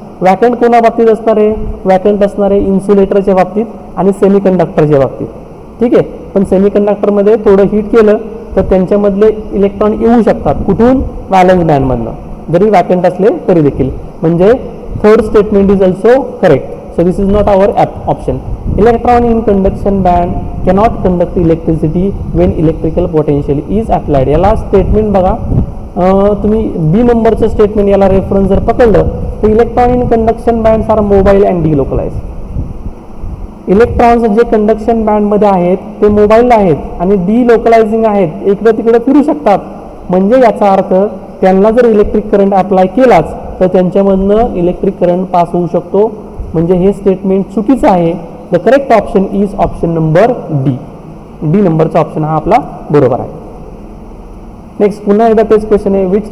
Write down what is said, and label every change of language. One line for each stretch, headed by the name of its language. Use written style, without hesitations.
Marathi: Vacant कोणा बाबतीत असणार आहे? वॅकंट असणार आहे इन्सुलेटरच्या बाबतीत आणि सेमीकंडक्टरच्या बाबतीत. ठीक आहे. पण सेमीकंडक्टरमध्ये थोडं हीट केलं तर त्यांच्यामधले इलेक्ट्रॉन येऊ शकतात. कुठून? व्हॅलन्स बँडमधनं, जरी वॅकंट असले तरी देखील. म्हणजे
English: Third statement is also correct. So this is not our option. Electron in conduction band cannot conduct electricity when electrical potential is applied.
Marathi: याला स्टेटमेंट बघा, तुम्ही बी नंबरचं स्टेटमेंट याला रेफरन्स जर पकडलं तर
English: Electron in conduction bands are mobile and delocalize.
Marathi: Electrons जे conduction बँडमध्ये आहेत ते मोबाईल आहेत आणि डिलोकलायझिंग आहेत, इकडं तिकडे फिरू शकतात. म्हणजे याचा अर्थ त्यांना जर इलेक्ट्रिक करंट अप्लाय केलाच तर त्यांच्यामधनं इलेक्ट्रिक करंट पास होऊ शकतो. म्हणजे हे स्टेटमेंट चुकीचं आहे.
English: The correct option is option number D.
Marathi: D नंबरचा ऑप्शन हा आपला बरोबर आहे. नेक्स्ट पुन्हा एकदा तेच क्वेश्चन आहे.